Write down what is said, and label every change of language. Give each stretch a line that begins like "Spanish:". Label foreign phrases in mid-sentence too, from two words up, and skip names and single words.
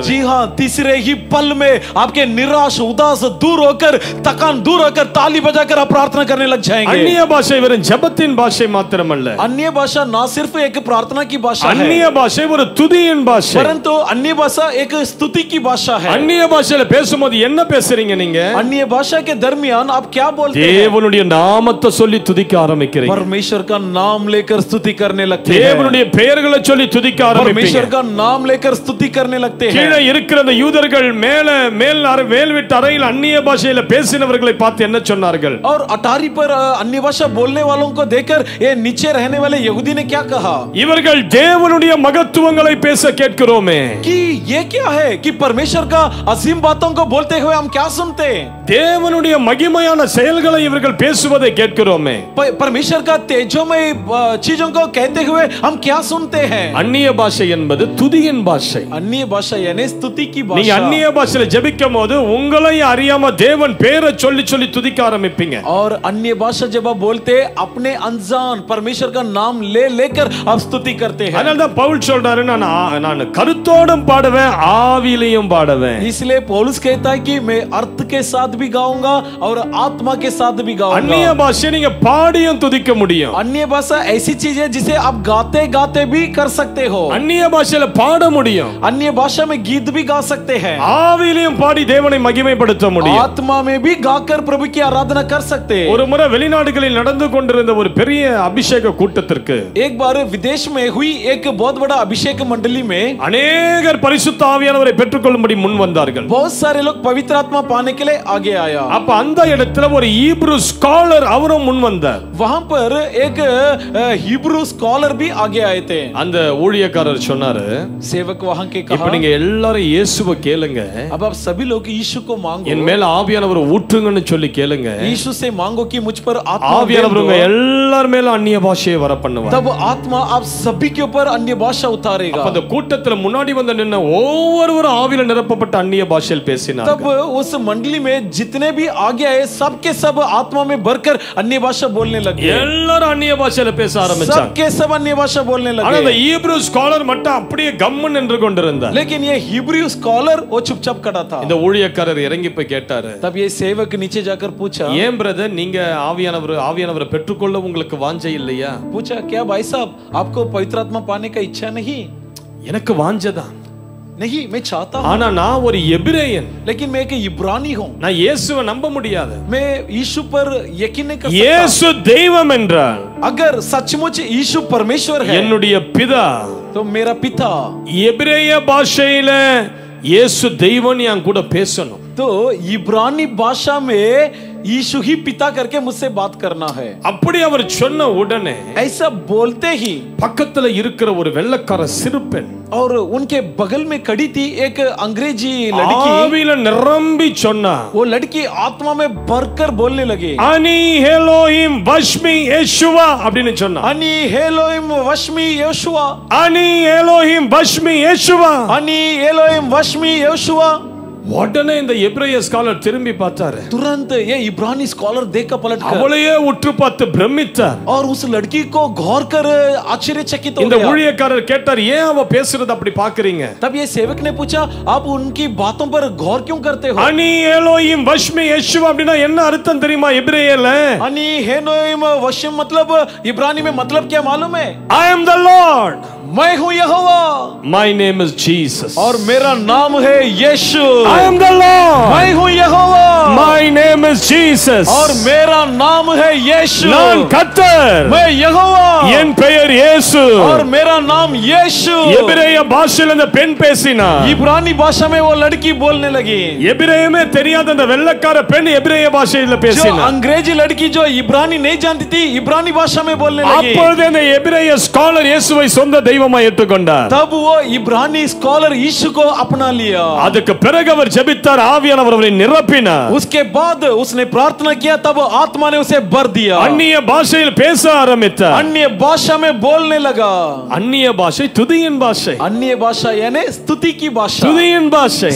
Hindi: जी हाँ, तीसरे ही पल में आपके निराश उदास दूर होकर, थकान दूर होकर, ताली बजाकर आप प्रार्थना करने लग जाएंगे।
Tamil: அந்நிய பாஷை வெறும் ஜெபத்தின் பாஷை மாத்திரமல்ல,
Hindi: अन्य भाषा ना सिर्फ एक प्रार्थना की भाषा है,
Tamil: அந்நிய பாஷை ஒரு துதியின் பாஷை.
Hindi: परंतु अन्य भाषा एक स्तुति की भाषा है।
Tamil: அந்நிய பாஷையில பேசும்போது என்ன பேசுறீங்க நீங்க?
Hindi: अन्य भाषा के दरमियान आप क्या बोलते हैं?
Tamil: தேவனுடைய நாமத்தை சொல்லி துதிக்க ஆரம்பிக்கிறீங்க.
Hindi: परमेश्वर का नाम लेकर स्तुति करने लगते हैं।
Tamil: தேவனுடைய பெயர்களை சொல்லி துதிக்க ஆரம்பிப்பீங்க.
Hindi: परमेश्वर का नाम लेकर स्तुति करने लगते हैं।
Tamil: கீழே இருக்கிற அந்த யூதர்கள் மேல் வீட்டு அறையில் அந்நிய பாஷையில பேசினவர்களை பார்த்து என்ன சொன்னார்கள்?
Hindi: और अटारी पर अन्य भाषा बोलने वालों को देखकर ये नीचे रहने वाले यहूदी ने क्या कहा?
Tamil: இவர்கள் தேவனுடைய மகத்துவங்களை பேச கேட்கிறோமே.
Hindi: कि ये क्या है कि परमेश्वर का असीम बातों को बोलते हुए हम क्या सुनते हैं?
Tamil: தேவனுடைய மகிமையான செயல்களை இவர்கள் பேசுவதை கேட்கிறோமே.
Hindi: परमेश्वर का तेजोमय चीजों को कहते हुए हम क्या सुनते हैं?
Tamil: அந்நிய பாஷை என்பது துதியின் பாஷை.
Hindi: अन्य भाषा यानी स्तुति की
Tamil: நீங்க
Hindi: भाषा।
Tamil: அந்நிய பாஷையில ஜெபிக்கும்போது உங்களை அறியாம தேவன் பேரை சொல்லி சொல்லி துதிக்க ஆரம்பிப்பீங்க.
Hindi: और अन्य भाषा जब आप बोलते अपने अनजान परमेश्वर का नाम ले लेकर आप स्तुति करते हैं।
Tamil: அதனால தான் பவுல் சொல்றாரு, நான் கருத்தோடும் பாடுவேன், ஆவியிலையும் பாடுவேன்.
Hindi: इसलिए पौलुस कहता है कि मैं अर्थ के साथ भी गाऊंगा और आत्मा के साथ भी गाऊंगा।
Tamil: அந்நிய பாஷை நீங்க பாடியும் துதிக்க முடியும்.
Hindi: अन्य भाषा ऐसी चीज है जिसे आप गाते गाते भी कर सकते हो।
Tamil: அந்நிய பாஷையில பாட முடியும்.
Hindi: अन्य भाषा में गीत भी गा सकते हैं।
Tamil: ஆவியிலையும் பாடி தேவனை மகிமைப்படுத்த முடியும்.
Hindi: आत्मा में भी गाकर प्रभु की आराधना कर सकते हैं।
Tamil: ஒரு முறை வெளிநாடுகளில் நடந்து கொண்டிருந்த ஒரு பெரிய அபிஷேக கூட்டத்திற்கு
Hindi: एक बार विदेश में हुई एक बहुत बड़ा अभिषेक मंडली में
Tamil: அநேகர் பரிசுத்த ஆவியானவரை பெற்றுக்கொள்ளும்படி முன் வந்தார்கள்.
Hindi: बहुत सारे लोग पवित्र आत्मा पाने के लिए आगे आया।
Tamil: அப்ப அந்த இடத்துல ஒரு
English: Hebrew scholar
Tamil: அவரும் முன் வந்தார்.
Hindi: वहां पर एक
English: Hebrew scholar
Hindi: भी आगे आए थे।
Tamil: அந்த ஊழியக்காரர் சொன்னாரு,
Hindi: सेवक वहां के
Tamil: இப்ப
Hindi: कहा,
Tamil: நீங்க எல்லாரும் இயேசுவை கேளுங்க,
Hindi: अब आप सभी लोग यीशु को मांगो,
Tamil: என் மேல ஆவியானவர் ஊற்றுங்கன்னு சொல்லி கேளுங்க.
Hindi: यीशु से मांगो कि मुझ पर आत्मा
Tamil: ஆவியானவர்
Hindi: दे
Tamil: உங்க
Hindi: दो।
Tamil: எல்லார் மேல அந்நிய பாஷையை வர பண்ணுவார்.
Hindi: तब आत्मा आप सभी के ऊपर अन्य भाषा उतारेगा।
Tamil: அப்ப அந்த கூட்டத்துல முன்னாடி வந்து நின்ன ஒவ்வொருவரும் ஆவியில நிரப்பப்பட்ட அந்நிய பாஷையில் பேசினார்.
Hindi: तब उस मंडली में जितने भी आगे आए सब के सब आत्मा में भरकर अन्य भाषा बोलने लगे।
Tamil: எல்லாரும் அந்நிய பாஷையில பேச ஆரம்பிச்சாங்க.
Hindi: सब के सब अन्य भाषा बोलने
Tamil: ஆனா அந்த
Hindi: लगे।
English: Hebrew scholar
Tamil: மட்டும் அப்படியே கம்முன்னு நின்று கொண்டிருந்தார்.
Hindi: लेकिन ये
English: Hebrew scholar
Hindi: वो चुपचाप खड़ा था।
Tamil: இந்த ஊழியக்காரர் இறங்கி போய் கேட்டாரு,
Hindi: तब ये सेवक नीचे जाकर पूछा,
Tamil: ஏன் பிரதர் நீங்க ஆவியானவரை பெற்றுக்கொள்ள உங்களுக்கு வாஞ்சை இல்லையா?
Hindi: पूछा क्या भाई साहब आपको पवित्र आत्मा पाने का इच्छा नहीं?
Tamil: எனக்கு வாஞ்சைதான்,
Hindi: नहीं मैं चाहता हूं,
Tamil: ஆனா நான் ஒரு எபிரேயன்,
Hindi: लेकिन मैं एक इब्रानी हूं,
Tamil: நான் இயேசுவை நம்ப முடியாது.
Hindi: मैं यीशु पर यकीन नहीं कर सकता।
Tamil: இயேசு தெய்வம் என்றால்
Hindi: अगर सचमुच यीशु परमेश्वर है
Tamil: என்னுடைய பிதா
Hindi: तो मेरा पिता
Tamil: எபிரேய பாஷையில இயேசு தெய்வம் என் கூட பேசணும்.
Hindi: तो इब्रानी भाषा में यीशु ही पिता करके मुझसे बात करना है।
Tamil: அப்படி அவர் சொன்ன உடனே
Hindi: ऐसा बोलते ही
Tamil: பக்கத்துல இருக்கிற ஒரு வெள்ளைக்கார சிறுபெண்
Hindi: और उनके बगल में खड़ी थी एक अंग्रेजी लड़की,
Tamil: ஆவியில நிரம்பி சொன்னா,
Hindi: वो लड़की आत्मा में भरकर बोलने लगी,
Hebrew: אני אלוהים ושמי ישוע
Tamil: அப்படின்னு சொன்னா.
Hebrew: אני אלוהים ושמי יהושע, אני אלוהים ושמי ישוע. אני אלוהים ושמי יהושע.
Tamil: உடனே இந்த எபிரேய ஸ்காலர் திரும்பி பார்த்தாரு.
Hindi: तुरंत ये इब्रानी स्कॉलर देखकर पलटकर
Tamil: அவளையே உற்று பார்த்து பிரமித்தார்.
Hindi: और उस लड़की को गौर कर आश्चर्यचकित हो
Tamil: இந்த
Hindi: गया।
Tamil: ஊழியக்காரர் கேட்டார், ஏன் அவ பேசுறது அப்படி பாக்குறீங்க?
Hindi: तब ये सेवक ने पूछा, आप उनकी बातों पर गौर क्यों करते हो?
Hebrew: אני אלוהים ושמי ישוע
Tamil: அப்படினா என்ன அர்த்தம் தெரியுமா எபிரேயர்ல?
Hebrew: אני אלוהים ושם
Hindi: मतलब इब्रानी में मतलब क्या मालूम है?
English: I am the Lord.
Hindi: मैं हूँ यहोवा।
English: My name is Jesus.
Hindi: और मेरा नाम है यीशु।
English: I am the Lord.
Hindi: मैं हूँ यहोवा।
English: My name is Jesus.
Hindi: और मेरा नाम है यीशु।
Tamil: நான் கர்த்தர்.
Hindi: मैं यहोवा।
Tamil: என் பெயர் இயேசு.
Hindi: और मेरा नाम यीशु।
Tamil: எபிரேய பாஷையில அந்த பெண் பேசினா.
Hindi: इब्रानी भाषा में वो लड़की बोलने लगी।
Tamil: எபிரேயமே தெரியாத அந்த வெள்ளைக்கார பெண் எபிரேய பாஷையில
Hindi: जो
Tamil: பேசினா.
Hindi: अंग्रेजी लड़की जो इब्रानी नहीं जानती थी इब्रानी भाषा में बोलने लगी।
Tamil: அப்பொழுது அந்த எபிரேய ஸ்காலர் இயேசுவை சொந்த தெய்வமாய் ஏற்றுக்கொண்டார்.
Hindi: तब वो इब्रानी स्कॉलर यीशु को अपना लिया।
Tamil: அதுக்கு பிறகு ஆண்டவர் ஜெபித்தார், ஆவியானவர் அவரை நிரப்பினார்.
Hindi: उसके बाद उसने प्रार्थना किया, तब आत्मा ने उसे भर दिया,
Tamil: அந்நிய பாஷையில் பேச ஆரம்பித்தார்.
Hindi: अन्य भाषा में बोलने लगा.
Tamil: அந்நிய பாஷை துதியின் பாஷை.
Hindi: अन्य भाषा यानी स्तुति की भाषा,
Tamil: துதியின் பாஷை.